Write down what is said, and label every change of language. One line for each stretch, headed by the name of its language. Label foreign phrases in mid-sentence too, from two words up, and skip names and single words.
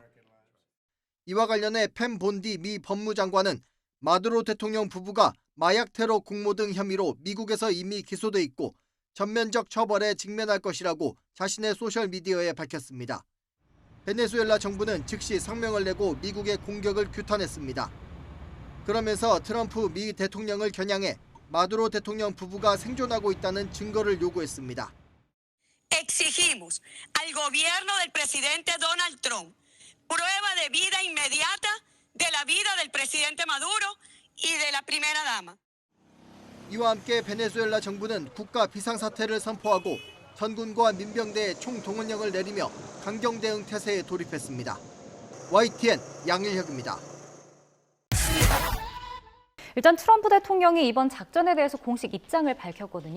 Korean: 이와 관련해 팸 본디 미 법무장관은 마두로 대통령 부부가 마약 테러 공모 등 혐의로 미국에서 이미 기소돼 있고 전면적 처벌에 직면할 것이라고 자신의 소셜미디어에 밝혔습니다. 베네수엘라 정부는 즉시 성명을 내고 미국의 공격을 규탄했습니다. 그러면서 트럼프 미 대통령을 겨냥해 마두로 대통령 부부가 생존하고 있다는 증거를 요구했습니다.
Spanish: Exigimos al gobierno del presidente Donald Trump prueba de vida inmediata de la vida del presidente Maduro y de la primera dama.
Korean: 이와 함께 베네수엘라 정부는 국가 비상사태를 선포하고 전군과 민병대의 총동원령을 내리며 강경 대응 태세에 돌입했습니다. YTN 양일혁입니다. 일단 트럼프 대통령이 이번 작전에 대해서 공식 입장을 밝혔거든요.